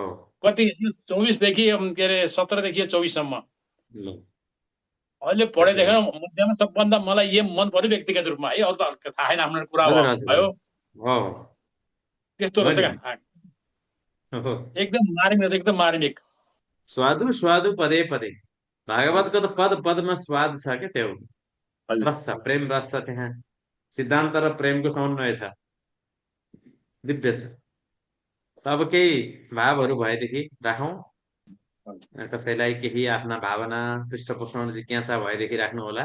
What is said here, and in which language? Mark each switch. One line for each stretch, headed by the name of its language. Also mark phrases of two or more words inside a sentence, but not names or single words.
Nepali: कति 24 देखि के अरे 17 देखि 24 सम्म ल अहिले पढेदेखि मध्येमा सबभन्दा मलाई यो मन पर्यो व्यक्तिगत रूपमा है अरू त थाहा छैन आफ्नो कुरा हजुर हजुर भयो हो त्यस्तो रहेछ मैले क्या हो एकदम मार्मिक एकदम मार्मिक
Sanskrit: स्वादु स्वादु पदे पदे
Nepali: भागवतको त पद पदमा स्वाद छ क्या त्यो रस छ प्रेम रस छ त्यहाँ सिद्धान्त र प्रेमको समन्वय छ दिव्य छ। अब केही भावहरू भएदेखि राखौँ कसैलाई केही आफ्ना भावना पृष्ठपोषण जिज्ञासा भएदेखि राख्नु होला।